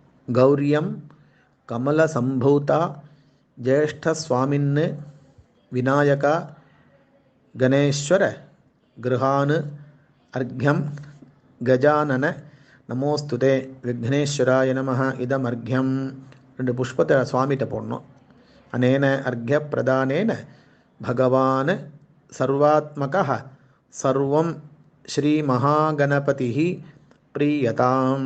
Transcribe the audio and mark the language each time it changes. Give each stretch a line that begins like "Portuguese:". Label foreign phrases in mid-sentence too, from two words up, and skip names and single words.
Sanskrit: गौर्यं कमलसम्भूता ज्येष्ठस्वामिन् विनायक गणेश्वर गृहान् अर्घ्यं गजानन नमोऽस्तुते विघ्नेश्वराय नमः इदमर्घ्यम्.
Tamil: 2 புஷ்பத்தை சுவாமிகிட்ட போடணும்.
Sanskrit: अनेन अर्घ्य प्रदानेन भगवान् सर्वात्मकः सर्वं श्री महागणपति प्रीयताम्.